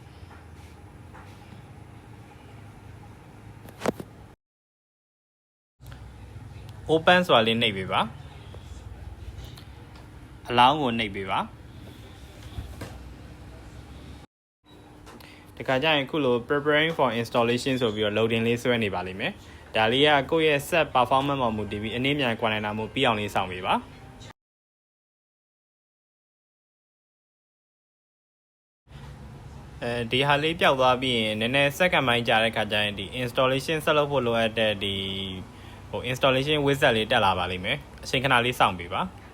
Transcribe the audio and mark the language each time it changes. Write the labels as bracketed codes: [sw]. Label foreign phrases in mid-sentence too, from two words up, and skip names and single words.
[my] open ဆိုတာလေးနှိပ်ပေးပါအလောင်းကိုနှိပ်ပေးပါဒီခါကျရင်ခုလို [en] preparing for installation [my] ဆိုပြီးတော့ loading လေးဆွဲနေပါလိမ့်မယ်ဒါလေးကကိုယ့်ရဲ့ [en] set performance [my] ပေါ်မူတည်ပြီးအနည်းမြန်ကွာနိုင်တာမို့ပြီးအောင်လေးစောင့်ပေးပါ ဒီဟာလေးပျောက်သွားပြီးရင်နည်းနည်း second ပိုင်းကြာတဲ့ခါကျရင်ဒီ installation ဆက်လုပ်ဖို့လိုအပ်တဲ့ဒီ [en] installation wizard [my] လေးတက်လာပါလိမ့်မယ်အချိန်ခဏလေးစောင့်ပေးပါ